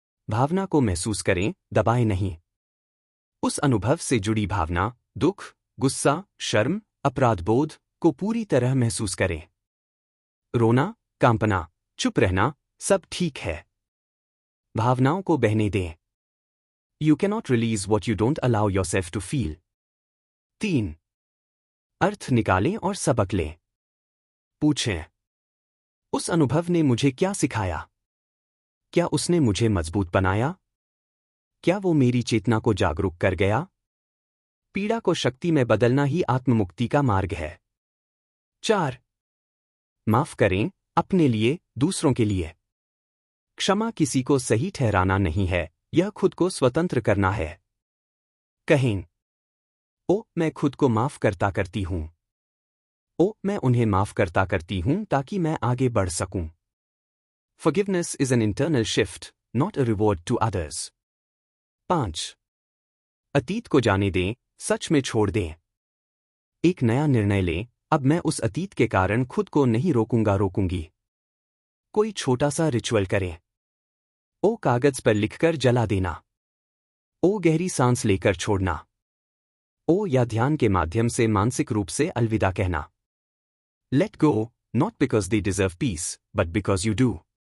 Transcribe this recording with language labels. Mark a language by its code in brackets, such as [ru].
[hi] भावना को महसूस करें, दबाएं नहीं। उस अनुभव से जुड़ी भावना, दुख, गुस्सा, शर्म, अपराधबोध को पूरी तरह महसूस करें। रोना, कांपना, चुप रहना, सब ठीक है। भावनाओं को बहने दें। [en] You cannot release what you don't allow yourself to feel. [hi] 3. अर्थ निकालें और सबक लें। पूछें, उस अनुभव ने मुझे क्या सिखाया? क्या उसने मुझे मजबूत बनाया? क्या वो मेरी चेतना को जागरूक कर गया? पीड़ा को शक्ति में बदलना ही आत्ममुक्ति का मार्ग है। 4. माफ करें, अपने लिए, दूसरों के लिए। क्षमा किसी को सही ठहराना नहीं है, यह खुद को स्वतंत्र करना है। कहें, ओ, मैं खुद को माफ करती हूं। ओ, मैं उन्हें माफ करती हूं ताकि मैं आगे बढ़ सकूं। [en] Forgiveness is an internal shift, not a reward to others. [hi] 5. अतीत को जाने दें, सच में छोड़ दें। एक नया निर्णय लें, अब मैं उस अतीत के कारण खुद को नहीं रोकूंगी। कोई छोटा सा रिचुअल करें। ओ, कागज पर लिखकर जला देना। ओ, गहरी सांस लेकर छोड़ना। ओ, या ध्यान के माध्यम से मानसिक रूप से अलविदा कहना। [en] Let go, not because they deserve peace, but because you do.